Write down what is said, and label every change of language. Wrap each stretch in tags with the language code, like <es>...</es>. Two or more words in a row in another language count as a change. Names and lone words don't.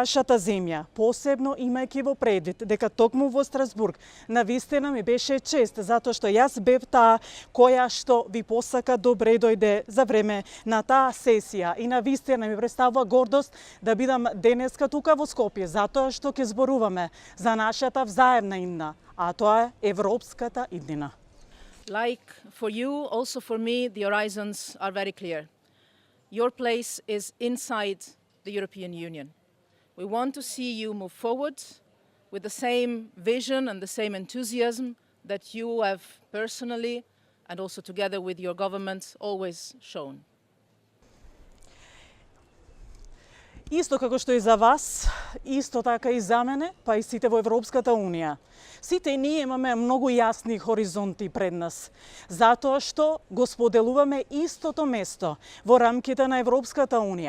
<mk>земја, посебно има имајќи во предвид дека токму во Страсбург навистина ми беше чест, затоа што јас бев таа која што ви посака добре дојде за време на таа сесија и навистина ми представува гордост да бидам денеска тука во Скопје, затоа што ќе зборуваме за нашата взаемна иднина, а тоа е европската иднина.</mk> <en>Like for you, also for me, the horizons are very clear. Your place is inside the European Union. We want to see you move forward with the same vision and the same enthusiasm that you have personally and also together with your government always shown.</en> <mk>Исто како што и за вас, исто така и за мене, па и сите во Европската Унија. Сите ние имаме многу јасни хоризонти пред нас, затоа што го споделуваме истото место во рамките на Европската Унија.</mk>